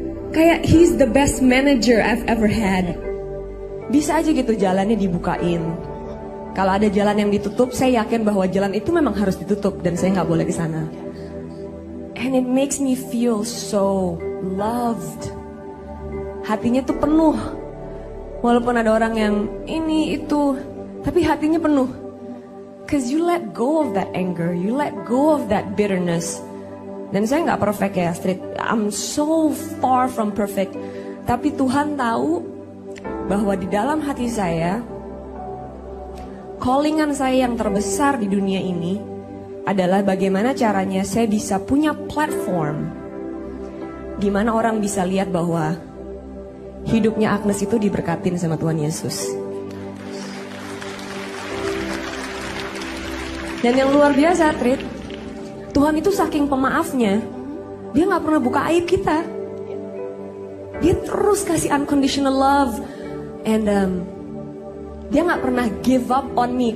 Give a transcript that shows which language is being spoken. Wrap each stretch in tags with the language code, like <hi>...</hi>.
<id>Kayak</id> <en>he's the best manager I've ever had.</en> <id>Bisa aja gitu jalannya dibukain. Kalau ada jalan yang ditutup, saya yakin bahwa jalan itu memang harus ditutup dan saya nggak boleh ke sana.</id> <en>And it makes me feel so loved.</en> <id>Hatinya tuh penuh. Walaupun ada orang yang ini itu, tapi hatinya penuh.</id> <en>Cause you let go of that anger, you let go of that bitterness.</en> <id>Dan saya nggak perfect ya, Street.</id> <en>I'm so far from perfect.</en> <id>Tapi Tuhan tahu bahwa di dalam hati saya, callingan saya yang terbesar di dunia ini adalah bagaimana caranya saya bisa punya platform di mana orang bisa lihat bahwa hidupnya Agnes itu diberkatin sama Tuhan Yesus. Dan yang luar biasa, Trit, Tuhan itu saking pemaafnya, dia gak pernah buka aib kita. Dia terus kasih unconditional love.</id> <en>And</en> <id>dia gak pernah</id> <en>give up on me.</en>